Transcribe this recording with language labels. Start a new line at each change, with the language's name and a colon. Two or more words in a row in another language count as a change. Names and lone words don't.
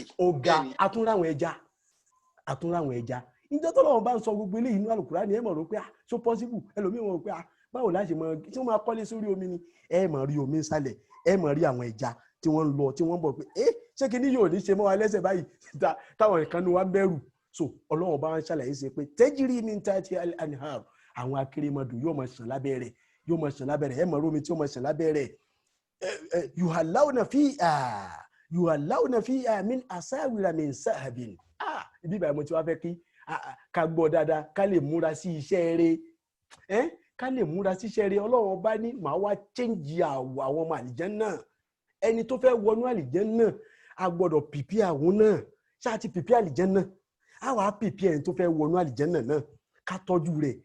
Yoruba: ó ga àtúnráwọn ẹja ìjọ tó lọ́wọ́ bá ń sọ gbogbo eléyìí nínú Al-Qur'ani ẹ mọ̀ rò pé
English: so possible,
Yoruba: ẹlòmíì wọn rò pé báwo láṣẹ mọ tí wọ́n máa kọ́lé sórí omi ni. ẹ mọ̀ rí omi sálẹ̀, ẹ mọ̀ rí àwọn ẹja tí wọ́n ń lọ tí wọ́n bọ̀ pé ṣé kí ni yóò ní ṣe mọ́ wa lẹ́sẹ̀ báyìí táwọn nǹkan ní wa ń bẹ̀rù. So Ọlọ́run bá ń ṣàlàyé ṣe pé
Arabic: تجري من تحت الأنهار,
Yoruba: àwọn akérèmọdò yóò máa ṣàn lábẹ́ rẹ̀, ẹ mọ̀ rí omi tí yóò máa ṣàn lábẹ́ rẹ̀.
Arabic: يحلون فيها من أساور من سحاب.
Yoruba: Ibi ìbàyẹ̀ mo ti wá fẹ́ kí ká gbọ́ dáadáa ká lè múra sí iṣẹ́ rẹ̀, Ọlọ́run bá ní màá wá change àwọ̀ àwọn ọmọ àlìjẹ́nnà. Ẹni tó fẹ́ wọnú àlìjẹ́nnà a gbọ́dọ̀ pìpì àwọn náà, ṣáà ti pìpì àlìjẹ́nnà a wá pìpì ẹni tó fẹ́ wọnú àlìjẹ́nnà náà ká tọ́jú rẹ̀.